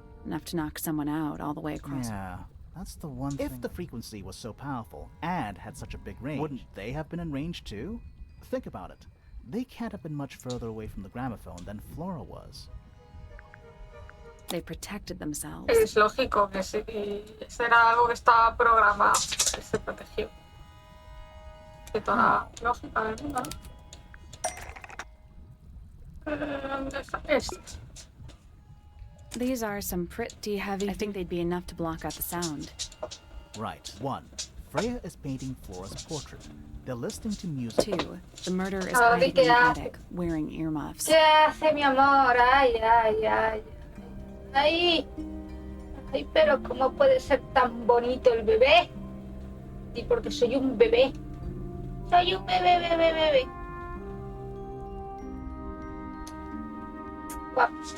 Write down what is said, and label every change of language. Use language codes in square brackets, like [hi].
[en] Enough to knock someone out all the way across. Yeah, that's the one thing. If the frequency was so powerful and had such a big range, wouldn't they have been in range too? Think about it. They can't have been much further away from the gramophone than Flora was. They protected themselves. [es] Es lógico que sí. Eso era algo que estaba programado. Que se protegió. Que toda la lógica del mundo, ¿no? ¿Dónde está esto? [en] These are some pretty heavy. I think they'd be enough to block out the sound. Right. 1. Freya is painting Flora's portrait. They're listening to music. 2. The murderer is hiding in the attic, wearing earmuffs. [es] ¿Qué hace mi amor? Ay, ay, ay. Ay. Ay, pero ¿cómo puede ser tan bonito el bebé? Y porque soy un bebé. Soy un bebé. Guapo.